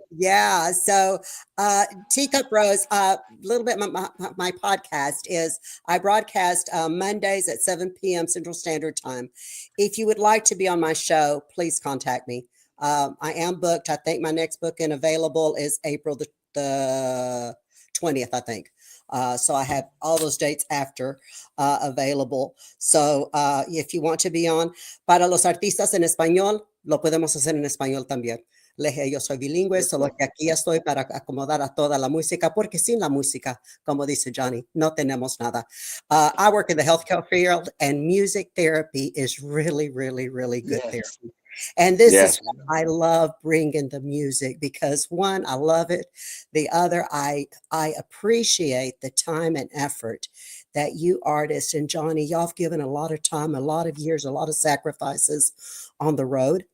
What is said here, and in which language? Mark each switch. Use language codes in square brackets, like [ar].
[en] Yeah, so Teacup Rose, a little bit my podcast is I broadcast Mondays at 7 p.m. Central Standard Time. If you would like to be on my show, please contact me. I am booked. I think my next booking available is April the 20th, I think. So I have all those dates after available. So if you want to be on, [es] para los artistas en español, lo podemos hacer en español también. Les dije, yo soy bilingüe, solo que aquí estoy para acomodar a toda la música, porque sin la música, como dice Johnny, no tenemos nada. [en] I work in the healthcare field, and music therapy is really, really, really good Yes. therapy. And this Yes. is why I love bringing the music, because one, I love it. The other, I appreciate the time and effort that you artists and Johnny, y'all have given a lot of time, a lot of years, a lot of sacrifices on the road